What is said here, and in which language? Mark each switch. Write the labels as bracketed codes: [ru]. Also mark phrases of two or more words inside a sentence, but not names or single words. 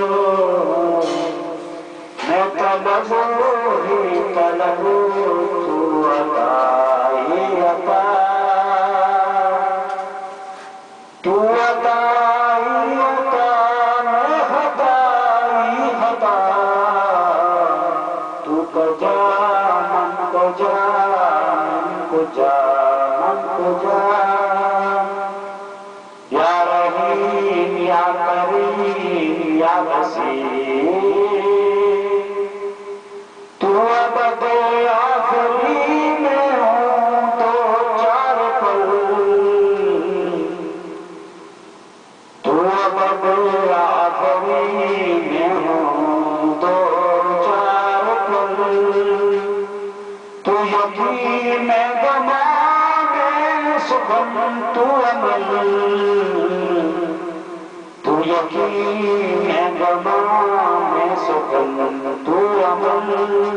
[ur] میں طلب ہی طلب تو عطا ہی عطا تو عطا ہی عطا میں خطا ہی خطا [fa] تو کجا من کجا من کجا من کجا [ar] یا رحیم یا کریم یا وسیع [ur] تو ابد آخری میں ہوں تو چار پل تو ابد آخری میں ہوں تو چار پل تو یقین میں گما میں سخن تو عمل تو یقین میں گما میں سخن تو عمل